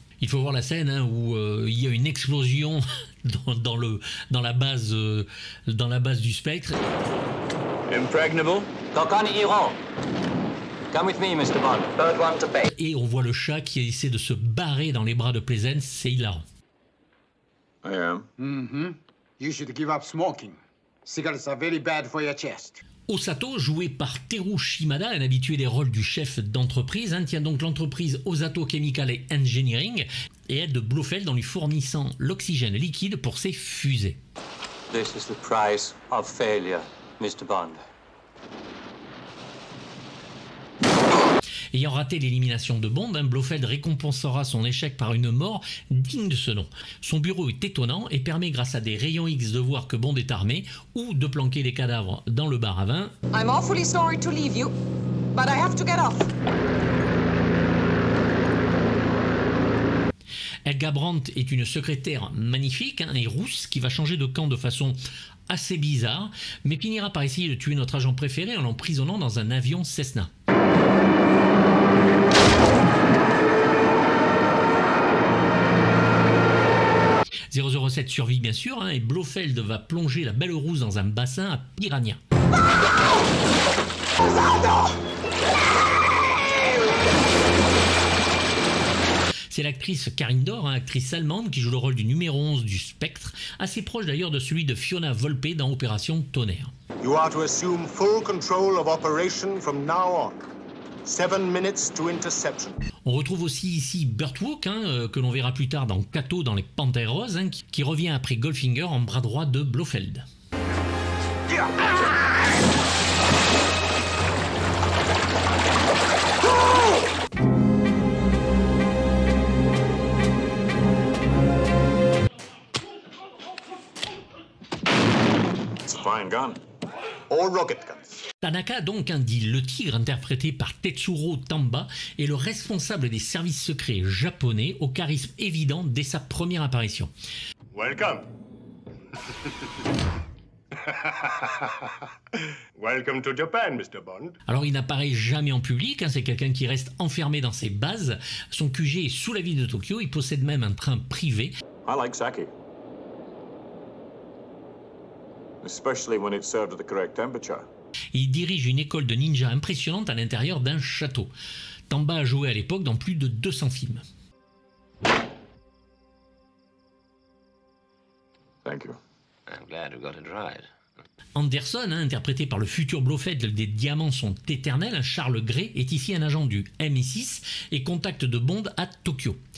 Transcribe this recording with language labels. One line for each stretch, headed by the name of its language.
French: Il faut voir la scène où il y a une explosion dans la base du spectre.
English: Impregnable. Coconut hero. Come with me, Mr. Bond. Third one to pay.
French: Et on voit le chat qui essaie de se barrer dans les bras de Pleasence, c'est hilarant.
English: I am. Mm-hmm. You should give up smoking. Cigarettes are very bad for your chest.
French: Osato, joué par Teru Shimada, un habitué des rôles du chef d'entreprise, tient donc l'entreprise Osato Chemical Engineering et aide Blofeld en lui fournissant l'oxygène liquide pour ses fusées.
English: This is the price of failure, Mr. Bond.
French: Ayant raté l'élimination de Bond, Blofeld récompensera son échec par une mort digne de ce nom. Son bureau est étonnant et permet grâce à des rayons X de voir que Bond est armé ou de planquer les cadavres dans le bar à vin.
English: I'm awfully sorry to leave you, but I have to get off.
French: Helga Brandt est une secrétaire magnifique et rousse qui va changer de camp de façon assez bizarre, mais finira par essayer de tuer notre agent préféré en l'emprisonnant dans un avion Cessna. .007 survit bien sûr et Blofeld va plonger la Belle Rousse dans un bassin à piranha. C'est l'actrice Karine Dor, actrice allemande qui joue le rôle du numéro 11 du Spectre, assez proche d'ailleurs de celui de Fiona Volpe dans Opération Tonnerre.
English: You are to assume full control of operation from now on. 7 minutes to interception.
French: On retrouve aussi ici Burt Walk, que l'on verra plus tard dans Kato dans Les Panthères Roses, qui revient après Goldfinger en bras droit de Blofeld.
English: It's a fine gun. All rocket guns.
French: Tanaka, donc, dit le tigre, interprété par Tetsuro Tamba, est le responsable des services secrets japonais au charisme évident dès sa première apparition.
English: Welcome. Welcome to Japan, Mr. Bond.
French: Alors il n'apparaît jamais en public, c'est quelqu'un qui reste enfermé dans ses bases. Son QG est sous la ville de Tokyo, il possède même un train privé.
English: I like sake. Especially when it's served at the correct temperature.
French: Il dirige une école de ninja impressionnante à l'intérieur d'un château. Tamba a joué à l'époque dans plus de 200 films.
English: Thank you. I'm glad we got it right.
French: Anderson, interprété par le futur Blofeld des Diamants sont éternels, Charles Gray est ici un agent du MI6 et contact de Bond à Tokyo.